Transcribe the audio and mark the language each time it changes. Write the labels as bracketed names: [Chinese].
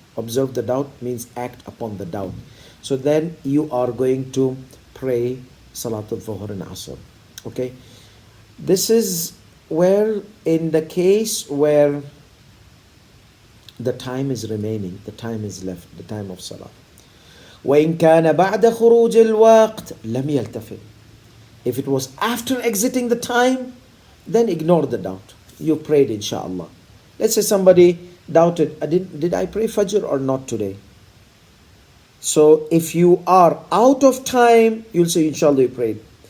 [English] Observe the doubt means act upon the doubt. So then you are going to pray Salatul Dhuhr and Asr. Okay. This is where, in the case where the time is remaining, the time is left, the time of Salah. [Arabic] وإن كان بعد خروج الوقت لم يلتفت. [English] If it was after exiting the time, then ignore the doubt. You prayed, inshallah. Let's say somebody doubted, did I pray Fajr or not today? So if you are out of time, you'll say, inshallah, you prayed.